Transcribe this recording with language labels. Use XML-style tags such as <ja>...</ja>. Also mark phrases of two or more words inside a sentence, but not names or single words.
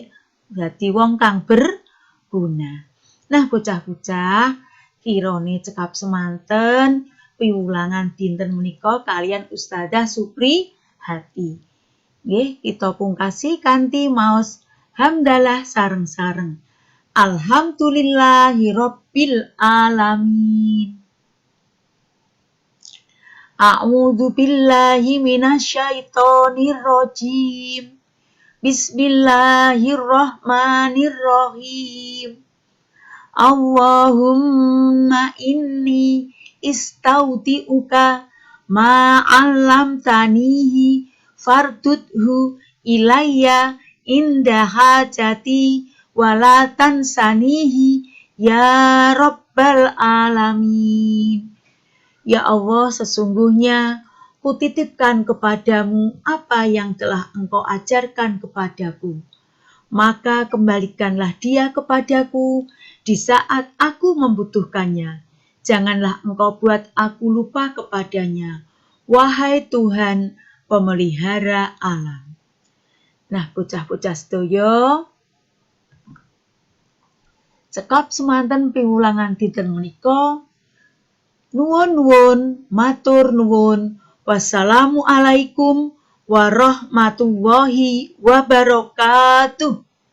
<jv>Dadi wong kang berguna. Nah, bocah-bocah, kirane cekap semanten piwulangan dinten menika kalian Ustadzah Supriyati. Nggih, kita pungkasi kanthi maos hamdalah sareng-sareng.</jv> <ar>الحمد لله رب العالمين. أعوذ بالله من الشيطان الرجيم. بسم الله الرحمن الرحيم. اللهم إني أستودعك ما علمتنيه فاردده إلي عند حاجتي ولا تنسنيه يا رب العالمين.</ar> <id>Ya Allah, sesungguhnya kutitipkan kepadamu apa yang telah Engkau ajarkan kepadaku. Maka kembalikanlah dia kepadaku di saat aku membutuhkannya. Janganlah Engkau buat aku lupa kepadanya. Wahai Tuhan, pemelihara alam.</id> <jv>Nah, bocah-bocah sedaya, cekap semanten piwulangan dinten menika. Nuwun-nuwun, matur nuwun.</jv> <ar>والسلام عليكم ورحمة الله وبركاته.</ar>